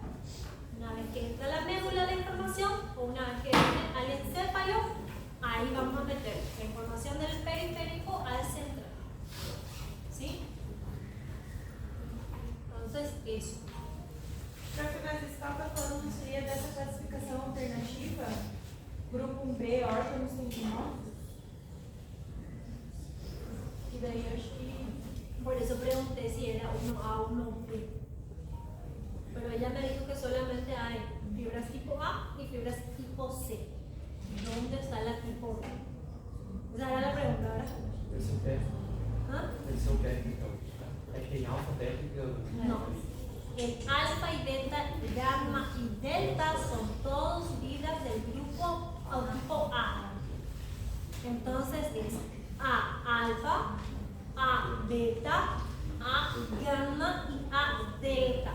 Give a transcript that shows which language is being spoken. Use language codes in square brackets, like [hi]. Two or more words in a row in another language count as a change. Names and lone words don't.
[es] Una vez que entra la médula la información, o una vez que entra al encéfalo, ahí vamos a meter la información del periférico al central. ¿Sí? Entonces, eso. Profe, [pt] mas estava falando isso aí dessa classificação alternativa? Grupo 1B, órgãos tendinosos? E daí eu acho que. [es] Por eso pregunté si era 1A o 1B. Pero ella me dijo que solamente hay fibras tipo A y fibras tipo C. ¿Dónde está la tipo B? Esa era la pregunta, ¿verdad? [pt] Eles são técnicos. [es] ¿Ah? [pt] Eles são técnicos. É que tem alfa, técnica. [es] No. El alfa y beta, gamma y delta son todos fibras del grupo o tipo A. Entonces es A alfa, A beta, A gamma y A delta.